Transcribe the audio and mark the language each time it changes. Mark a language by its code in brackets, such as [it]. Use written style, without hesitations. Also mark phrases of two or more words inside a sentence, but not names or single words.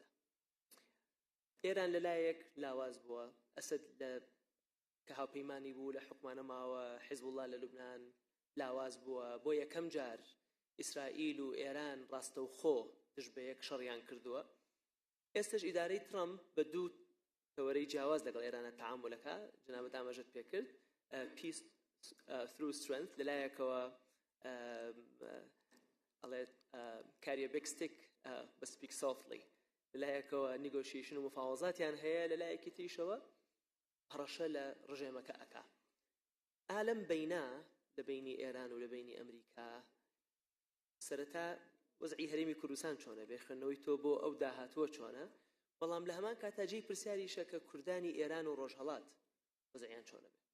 [ckb] ئێران لەلایەک لاواز بووە ئەسەد لە کە هاوپەیمانی بوو لە حکومانە ماوە حیزب الله لە لوبنان لاواز بووە بۆ یەکەم جار ئیسرائیل و ئێران ڕاستەوخۆ دژ بە یەک شەڕیان کردووە ئێستش ئیدارەی ترامپ بە دوو تەوەرەی جیاواز لەگەڵ ئێرانە تەعامولەکە جەنابەت ئاماژەت پێ کرد [en] peace through strength [ckb] لەلایەکەوە ئەڵێت [en] carry a big stick but speak softly [ckb] لەلایەکەوە negotiation و مفاوەزاتیان هەیە لەلایەکی تریشەوە هەڕەشە لە ڕژێمەکە ئەکا ئالەم بەینا لە بینی ئێران و لە بینی ئەمریکا سەرەتا وەزعی هەرێمی کوردستان چۆنە بێخێنەوەی تۆ بۆ ئەو داهاتووە چۆنە بەڵام لە هەمان کاتاجی پرسیاریشە کە کوردانی ئێران و ڕۆژهەڵات وەزعیان چۆنە بێ